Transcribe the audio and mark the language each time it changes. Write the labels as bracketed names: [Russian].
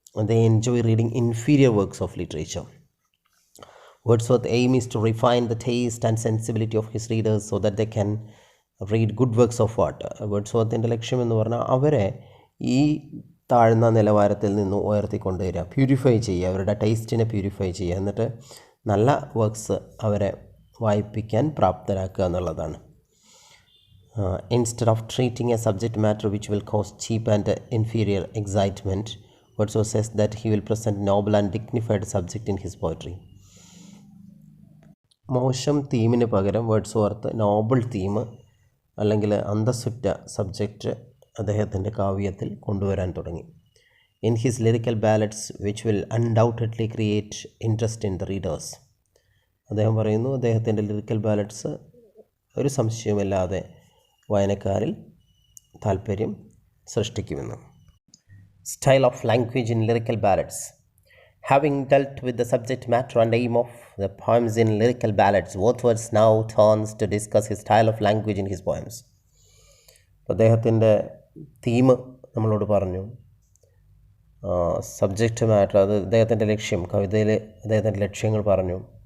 [English] They enjoy reading inferior works of literature. Wordsworth's aim is to refine the taste and sensibility of his readers so that they can read good works of art. [Malayalam] വേർഡ്സ്വർത്തിൻ്റെ ലക്ഷ്യം എന്ന് പറഞ്ഞാൽ അവരെ ഈ താഴ്ന്ന നിലവാരത്തിൽ നിന്ന് ഉയർത്തിക്കൊണ്ടുവരിക, purify ചെയ്യുക, അവരുടെ ടേസ്റ്റിനെ പ്യൂരിഫൈ ചെയ്യുക, എന്നിട്ട് നല്ല വർക്ക്സ് അവരെ വായിപ്പിക്കാൻ പ്രാപ്തരാക്കുക എന്നുള്ളതാണ്. [English] Instead of treating a subject matter which will cause cheap and inferior excitement, Wordsworth says that he will present noble and dignified subject in his poetry. [Malayalam] മോശം തീമിന് പകരം വേർഡ്സ്വർത്ത് നോബിൾ തീം അല്ലെങ്കിൽ അന്തസ്സുറ്റ സബ്ജക്റ്റ് അദ്ദേഹത്തിൻ്റെ കാവ്യത്തിൽ കൊണ്ടുവരാൻ തുടങ്ങി. [English] In his lyrical ballads which will undoubtedly create interest in the readers. [Malayalam] അദ്ദേഹം പറയുന്നു, അദ്ദേഹത്തിൻ്റെ lyrical ballads ഒരു സംശയമില്ലാതെ വായനക്കാരിൽ താല്പര്യം സൃഷ്ടിക്കുമെന്ന്. [English] Style of language in lyrical ballads. Having dealt with the subject matter and aim of the poems in lyrical ballads, Wordsworth now turns to discuss his style of language in his poems. [Malayalam] അദ്ദേഹത്തിൻ്റെ theme നമ്മളോട് പറഞ്ഞു, subject matter, അത് അദ്ദേഹത്തിൻ്റെ ലക്ഷ്യം, കവിതയിൽ അദ്ദേഹത്തിൻ്റെ ലക്ഷ്യങ്ങൾ പറഞ്ഞു.